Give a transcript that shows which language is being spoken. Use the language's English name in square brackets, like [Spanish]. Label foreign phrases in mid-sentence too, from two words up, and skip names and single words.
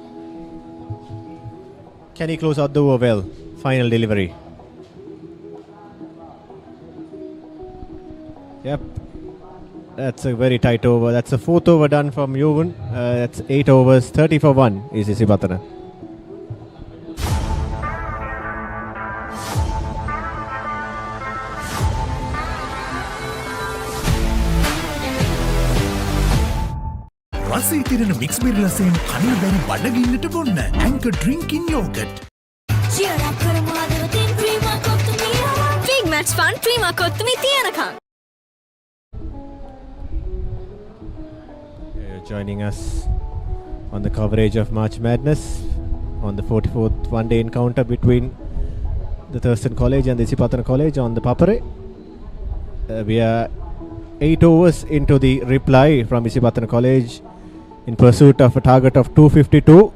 [English] Can he close out the over well? Final delivery. Yep. That's a very tight over. That's the 4th over done from Yobun. That's 8 overs. 30 for 1 is Isipathana. [Sinhala] රසී තිරෙන [English] mix berry [Sinhala] රසයෙන් කන්න බැරි බඩගින්නට බොන්න ඇන්කර් ඩ්‍රින්කින් යෝගට්. [English] Big match fun [Sinhala] ප්‍රීමා කොත්තුමි තියනකම්. [English] Joining us on the coverage of March Madness on the 44th one-day encounter between the Thurstan College and the Isipathana College on the Papare. We are 8 overs into the reply from Isipathana College in pursuit of a target of 252.